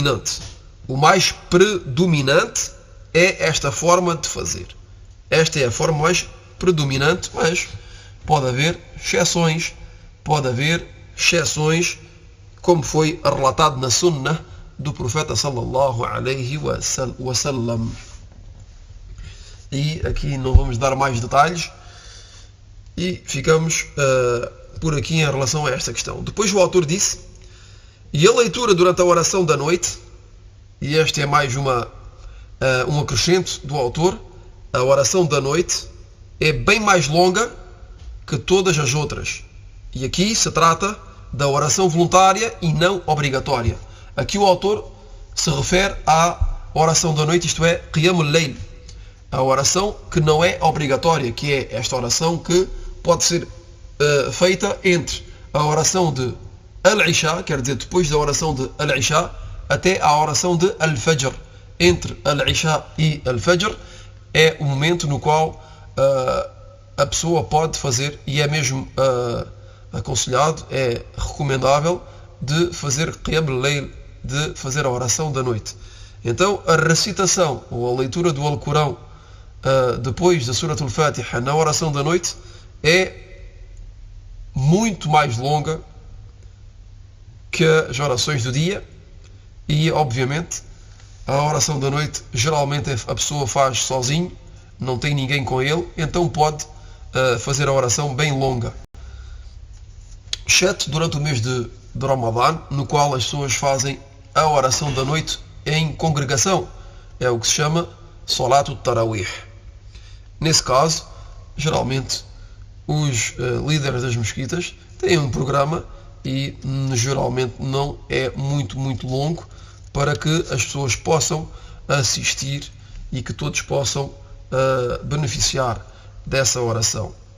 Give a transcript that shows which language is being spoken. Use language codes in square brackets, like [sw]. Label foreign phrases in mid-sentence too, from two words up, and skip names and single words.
[pt] O mais predominante é esta forma de fazer. Esta é a forma mais predominante, mas pode haver exceções, como foi relatado na Sunnah do profeta [ar] صلى الله عليه وسلم. [pt] E aqui não vamos dar mais detalhes e ficamos por aqui em relação a esta questão. Depois o autor disse: e a leitura durante a oração da noite, e este é mais um acrescento do autor, a oração da noite é bem mais longa que todas as outras. E aqui se trata da oração voluntária e não obrigatória. Aqui o autor se refere à oração da noite, isto é, [ar] قيام الليل, [pt] a oração que não é obrigatória, que é esta oração que pode ser feita entre a oração de Al-Isha, quer dizer, depois da oração de Al-Isha, até a oração de Al-Fajr. Entre Al-Isha e Al-Fajr é o momento no qual a pessoa pode fazer, e é mesmo aconselhado, é recomendável, de fazer [ar] قيام الليل, [pt] de fazer a oração da noite. Então a recitação ou a leitura do Alcorão depois da Surat al-Fatiha na oração da noite é muito mais longa que as orações do dia, e obviamente a oração da noite geralmente a pessoa faz sozinho, não tem ninguém com ele, então pode fazer a oração bem longa, exceto durante o mês de Ramadã, no qual as pessoas fazem a oração da noite em congregação, é o que se chama [ar] صلاة التراويح. [pt] Nesse caso, geralmente os líderes das mesquitas têm um programa e geralmente não é muito longo, para que as pessoas possam assistir e que todos possam beneficiar dessa oração.